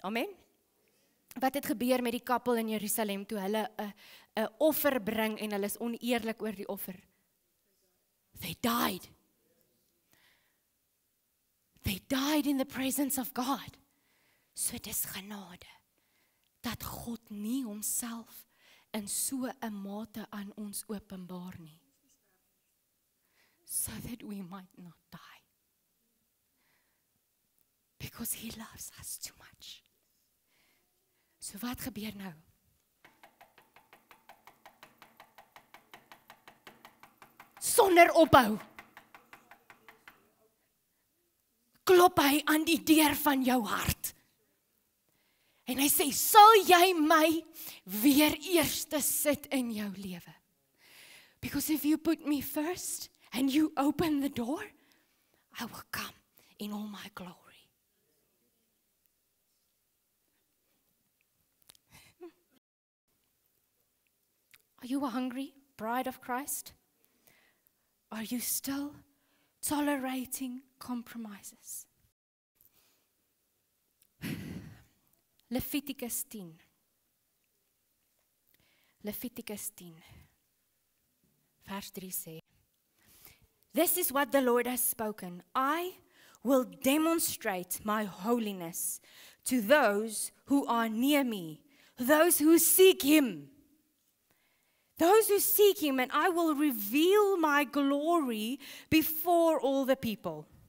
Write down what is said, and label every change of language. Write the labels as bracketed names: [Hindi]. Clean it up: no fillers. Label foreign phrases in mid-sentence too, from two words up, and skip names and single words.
[Afrikaans] Amen. Wat het gebeur met die koppel in Jerusalem toe hulle 'n offer bring en hulle is oneerlik oor die offer? [English] They died. They died in the presence of God. [Afrikaans] So dis genade dat God nie homself in so 'n mate aan ons openbaar nie. [English] So that we might not die. Because he loves us too much. [Afrikaans] So wat gebeur nou? Sonder ophou. Klop hy aan die deur van jou hart. En hy sê, sal jy my weer eerste sit in jou lewe? [English] Because if you put me first and you open the door, I will come in all my glory. Are you a hungry bride of Christ? Are you still tolerating compromises? Leviticus 10. Leviticus 10. [Afrikaans] Vers 3 sê, [English] This is what the Lord has spoken. I will demonstrate my holiness to those who are near me, those who seek him. Those who seek him, and I will reveal my glory before all the people.